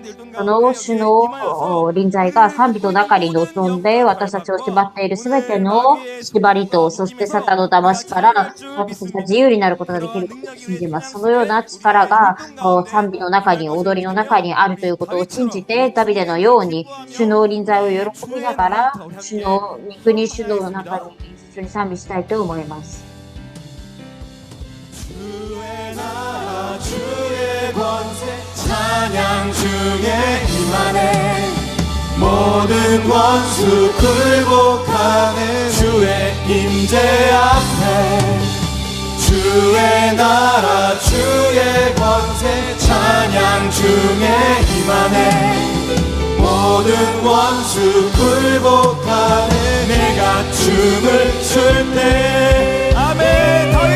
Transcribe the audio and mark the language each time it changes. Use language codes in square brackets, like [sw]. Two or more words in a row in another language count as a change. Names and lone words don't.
[ja] その主の臨在が賛美の中に臨んで、私たちを縛っているすべての縛りと、そしてサタンの騙しから、私たちが自由になることができることを信じます。そのような力が賛美の中に、踊りの中にあるということを信じて、ダビデのように主の臨在を喜びながら、主の御国主の中に一緒に賛美したいと思います。 [ko] 주의 나라 주의 권세 찬양 주의 임하네 모든 원수 굴복하네 주의 임재 앞에 주의 나라 주의 권세 찬양 주의 임하네 모든 원수 굴복하네 내가 춤을 출 때 아멘